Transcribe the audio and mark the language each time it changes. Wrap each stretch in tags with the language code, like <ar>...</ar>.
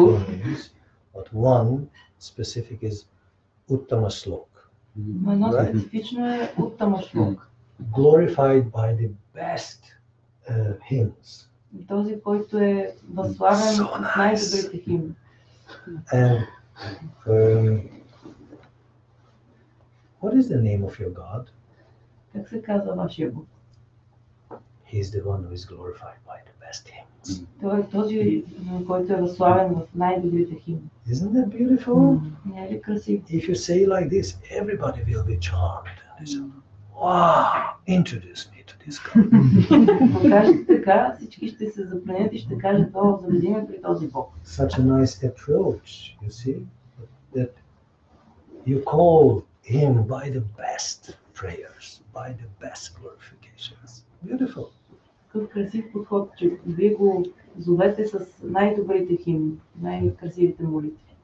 <en>names, but one specific is Uttama Slok.</en> <bg>Но едно специфично е Уттама Шлок.</bg> <en>Glorified by the best hymns.</en> <bg>Този, който е възславен от най-добрите химни.</bg> <en>And what is the name of your God?</en> <bg>Как се казва вашия Бог?</bg> <en>He is the one who is glorified by the best hymns.</en> <bg>Той е този, който е възславен в най-добрите химни.</bg> <en>Isn't that beautiful?</en> <bg>Не е ли красив?</bg> <en>If you say like this, everybody will be charmed. They say, wow, introduce me to this guy.</en> <bg>Ако кажете така, всички ще се запленят и ще кажат, о, заведи ме при този Бог.</bg> <en>Such a nice approach, you see, that you call him by the best prayers, by the best glorifications. Beautiful.</en> <bg>Такъв красив подход, че вие го зовете с най-добрите химни, най-красивите молитви.</bg>